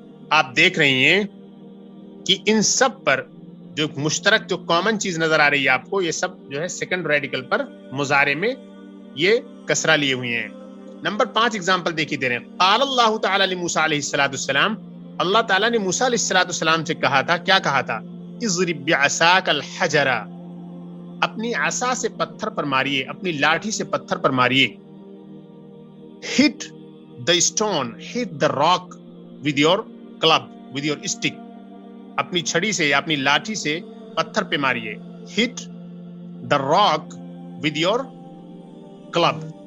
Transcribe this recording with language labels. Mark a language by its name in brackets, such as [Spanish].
[Urdu] آپ دیکھ رہی ہیں کہ ان سب پر جو مشترک جو کامن چیز نظر آ رہی ہے آپ کو، یہ سب جو ہے سیکنڈ ریڈیکل پر مضارع میں یہ کسرہ لیے ہوئے ہیں. نمبر 5 اگزامپل دیکھیے دے رہے ہیں. [Arabic] قال اللہ تعالی لموسیٰ علیہ الصلوۃ والسلام، [Urdu] اللہ تعالیٰ نے موسیٰ علیہ الصلوۃ والسلام سے کہا تھا، کیا کہا تھا؟ [Arabic] اضرب بعصاک الحجر، [Urdu] اپنی عصا سے پتھر پر ماریے، اپنی لاٹھی سے پتھر پر ماریے. [English] hit the stone, hit the rock with your club, with your stick. [Urdu] अपनी छड़ी से या अपनी लाठी से पत्थर पे मारिए. [English] Hit the rock with your club.